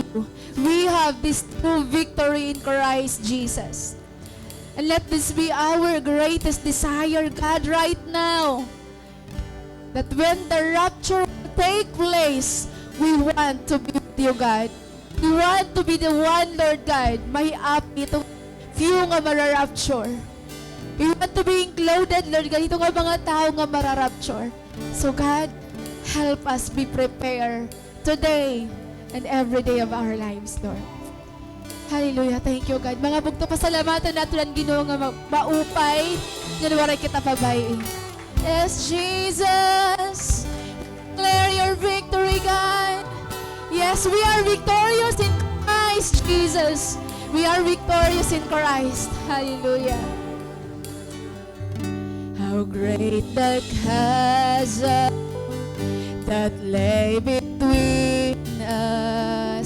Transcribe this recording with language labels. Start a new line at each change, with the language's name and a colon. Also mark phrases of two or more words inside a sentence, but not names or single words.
English: We have this true victory in Christ Jesus. And let this be our greatest desire, God, right now. That when the rapture will take place, we want to be with you, God. We want to be the one, Lord God,
Waray: may api itong few nga mararapture.
English: We want to be included, Lord God,
Waray: ito nga mga tao nga mararapture.
English: So God, help us be prepared today and every day of our lives, Lord. Hallelujah. Thank you, God.
Waray: Mga bugto, pasalamatan natin ang Ginoo nga maupay nga nawaray kita pabay.
English: Yes, Jesus. Declare your victory, God. Yes, we are victorious in Christ, Jesus. We are victorious in Christ. Hallelujah. How great the chasm that lay between us.